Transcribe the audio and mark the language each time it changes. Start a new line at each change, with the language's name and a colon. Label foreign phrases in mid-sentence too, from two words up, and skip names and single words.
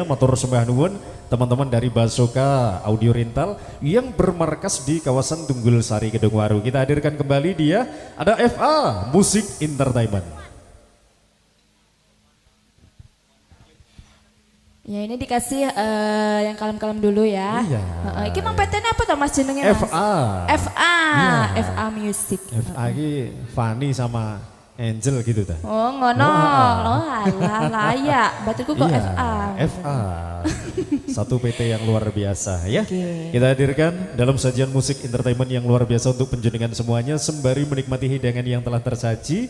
Javanese: Matur sembah nuwun
Indonesian: teman-teman dari Basoka Audio Rental yang bermarkas di kawasan Tunggul Sari Kedung Waru. Kita hadirkan kembali dia, ada FA Music Entertainment. Ya ini dikasih yang kalem-kalem dulu ya. Iya.
Javanese: Iki mang PT apa toh Mas jenenge Mas? FA. FA. Iya. FA Music.
Indonesian: FA ini Fanny sama Angel gitu dah.
Javanese: Oh ngono. Oh alah layak. Batuku kok Iya, FA. FA.
Indonesian: Satu PT yang luar biasa ya. Oke. Kita hadirkan dalam sajian musik entertainment yang luar biasa untuk penjenengan semuanya sembari menikmati hidangan yang telah tersaji.